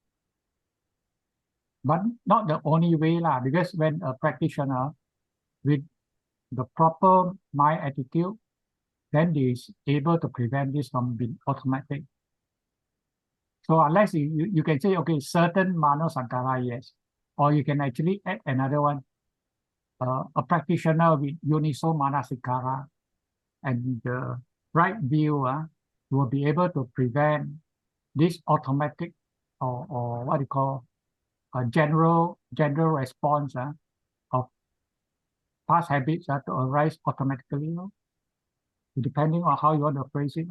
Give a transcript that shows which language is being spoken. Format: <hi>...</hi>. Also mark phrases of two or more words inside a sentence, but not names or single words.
<en>But not the only way, because when a practitioner with the proper mind attitude, then they is able to prevent this from being automatic. So unless you can say, okay, certain</en> <pi>mano sankhara,</pi> <en>yes, or you can actually add another one, a practitioner with</en> <pi>yoniso manasikara,</pi> <en>and the right view will be able to prevent this automatic or what you call a general response of past habits to arise automatically, depending on how you want to phrase it.</en>